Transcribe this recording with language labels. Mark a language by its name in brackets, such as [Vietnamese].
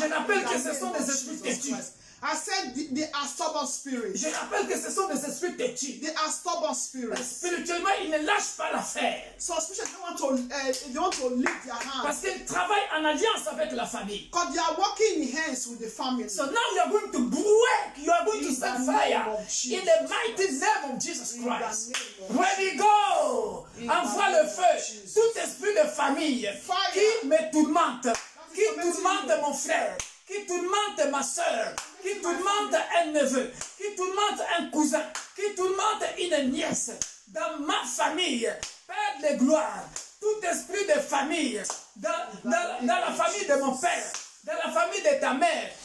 [French] Je rappelle que ce sont des esprits têtus. [English] I said they are stubborn spirits. [French] Je rappelle que ce sont des esprits têtus. [English] They are stubborn spirits. [French] Spirituellement, ils ne lâchent pas l'affaire. [English] So spiritually, they want to lift their hands. [French] Parce qu'ils travaillent en alliance avec la famille. [English] Because they are working in hands with the family. So now you are going to break, you are going to set fire in the mighty name of Jesus Christ. Ready, go! [French] Envoie le feu. Tout esprit de famille qui me tourmente, qui tourmente mon frère, qui tourmente ma soeur, qui tourmente un neveu, qui tourmente un cousin, qui tourmente une nièce. Dans ma famille, Père de gloire, tout esprit de famille, dans la famille de mon père, dans la famille de ta mère.